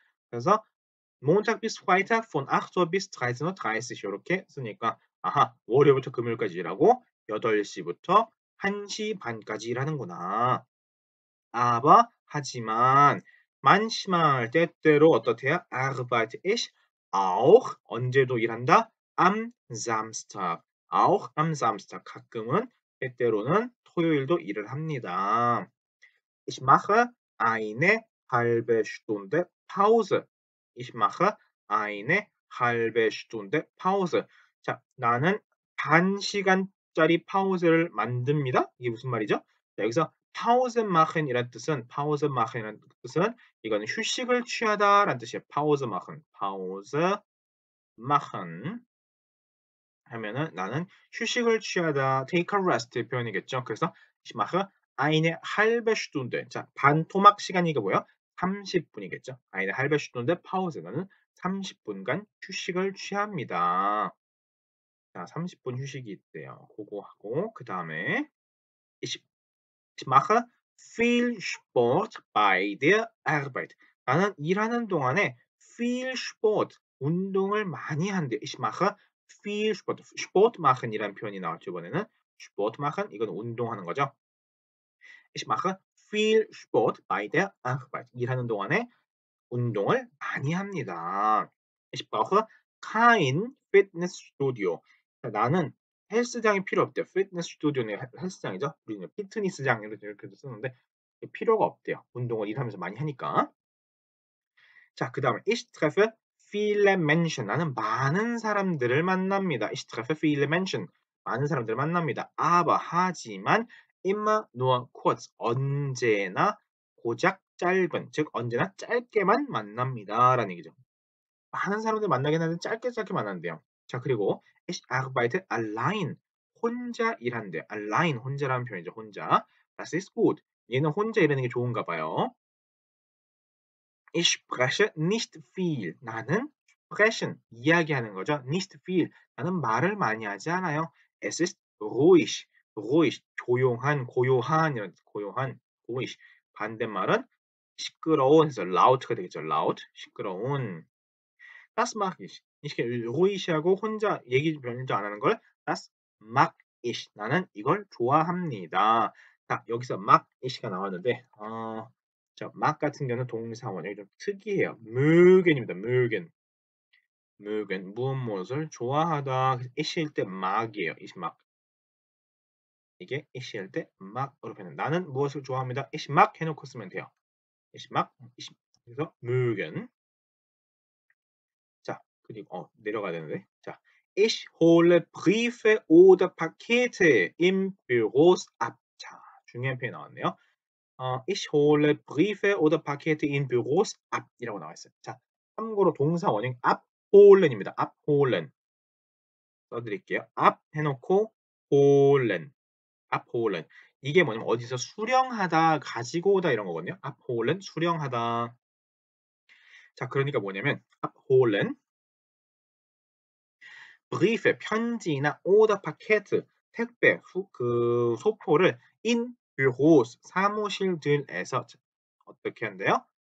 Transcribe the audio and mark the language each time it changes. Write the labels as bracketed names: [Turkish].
[Korean] 그래서 [German] Montag bis Freitag von 8 Uhr bis 13:30 Uhr 30 [Korean] 요렇게 쓰니까 아하 월요일부터 금요일까지 일하고 8시부터 1시 반까지 일하는구나. aber 하지만 manchmal 때때로 어떻대요? [German] arbeite ich auch [Korean] 언제도 일한다? [German] am Samstag. auch am Samstag [Korean] 가끔은 때때로는 토요일도 일을 합니다. [German] Ich mache eine halbe Stunde Pause. Ich mache eine halbe Stunde Pause. [Korean] 자, 나는 반 시간짜리 파우즈를 만듭니다. 이게 무슨 말이죠? 자, 여기서 Pause machen 이란 뜻은 Pause machen이라는 뜻은 이거는 휴식을 취하다라는 뜻이에요. Pause machen, Pause machen 하면은 나는 휴식을 취하다, [English] take a rest [Korean] 표현이겠죠. [German] 그래서 ich mache eine halbe Stunde. [Korean] 자, 반 토막 시간이 이게 뭐예요? 30분이겠죠. eine halbe Stunde Pause. 나는 30분간 휴식을 취합니다. 자, 30분 휴식이 있대요. 그거 하고 그 다음에 [German] ich mache viel Sport bei der Arbeit. [Korean] 나는 일하는 동안에 [German] viel Sport, [Korean] 운동을 많이 한대. [German] Ich mache viel Sport. [Korean] Sport machen이라는 표현이 나왔죠, 이번에는. Sport machen, 이건 운동하는 거죠. [German] Ich mache viel Sport bei der Arbeit. [Korean] 일하는 동안에 운동을 많이 합니다. [German] Ich brauche kein Fitnessstudio. [Korean] 나는 헬스장이 필요 없대요. 피트니스 스튜디오는 헬스장이죠. 우리는 피트니스장 이렇게도 쓰는데 필요가 없대요. 운동을 일하면서 많이 하니까. 자, 그 다음에 [German] ich treffe viele Menschen. [Korean] 나는 많은 사람들을 만납니다. [German] Ich treffe viele Menschen. [Korean] 많은 사람들을 만납니다. [German] aber 하지만 immer nur kurz. [Korean] 언제나 고작 짧은, 즉 언제나 짧게만 만납니다. 라는 얘기죠. 많은 사람들 만나긴 하는데 짧게 만난대요. 자, 그리고 [German] ich arbeite allein. [Korean] 혼자 일한대요. allein 혼자라는 표현이죠. [German] 혼자. Das ist gut. [Korean] 얘는 혼자 일하는 게 좋은가 봐요. [German] Ich spreche nicht viel. [Korean] 나는 sprechen 이야기하는 거죠. [German] nicht viel. [Korean] 나는 말을 많이 하지 않아요. [German] Es ist ruhig. [Korean] ruhig 조용한, 고요한 이런 고요한 ruhig. 반대말은 시끄러운 해서 laut가 되겠죠. [German] laut 시끄러운. Das mag ich. [Korean] 이렇게 ruhig하고 혼자 얘기 별로 안 하는 걸 [German] das mag ich. [Korean] 나는 이걸 좋아합니다. 자, 여기서 mag it가 나왔는데 자, mag 같은 경우는 동사 원형이 좀 특이해요. mögen입니다. mögen 무엇을 좋아하다. it일 때 mag이에요. [German] ich mag. [Korean] 이게 it일 때 mag으로 표현. 나는 무엇을 좋아합니다. ich mag 해놓고 쓰면 돼요. [German] ich mag. 그래서 mögen. [Korean] 자, 그리고 내려가야 되는데. [German] 자, ich hole Briefe oder Pakete im Büros ab. [Korean] 자, 중요한 표현이 나왔네요. [German] ich hole Briefe oder Pakete in Büros ab [Korean] 이라고 나와 있어요. 자, 참고로 동사 원형 abholen입니다. abholen 써드릴게요. ab 해놓고 holen, abholen. 이게 뭐냐면 어디서 수령하다, 가지고 오다 이런 거거든요. abholen 수령하다. 자, 그러니까 뭐냐면 abholen Briefe 편지나 oder Pakete 택배 소포를 in Büros 사무실들에서 어떻게 한대요?